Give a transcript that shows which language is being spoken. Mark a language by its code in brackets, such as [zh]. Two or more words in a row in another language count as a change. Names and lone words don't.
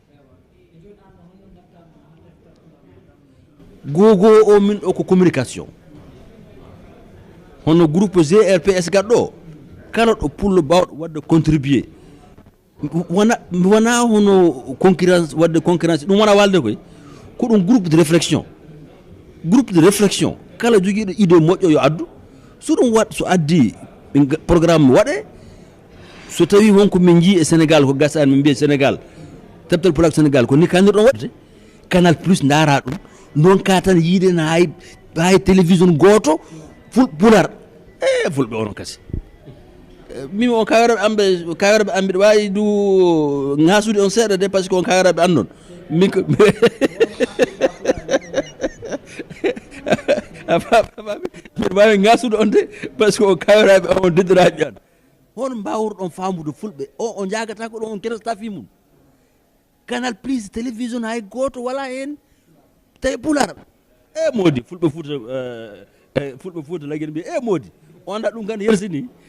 [ff] gogo o min o ko communication hono groupe GRPS gaɗɗo kala ɗo pullo bawɗo wadde contribuer wona hono concurrence wadde concurrence ɗum wona walde koy ko ɗum [fr] groupe de réflexion [ff] kala joguiɗo idée moƴƴo yo addu so ɗum wat so addi programme waɗe so tawi wonko min jii e sénégal ko gasani min mbiye sénégal Teftel Pulaar sénégal ko ni kanirɗon waɗde canal plus daara ɗum donka tan yiide no hay télévision goto Pulaar fulɓe onon kasi min on kawiraɓe amɓe ɗo wawi du ngasude on seeɗa de [fr] par ce que [ff] on kawiraɓe andon min ko mbiɗa wawi ngasude on de [fr] par ce que [ff] on kawiraɓe on deddiraɓe an hono mbawruɗon famude fulɓe o jagata ko ɗon on ketata fi mum canal plus télévision hay goto wala hen tawi Pulaar modi fulɓe fuuta lagguene mbiye modi on anda ɗum ganda yersini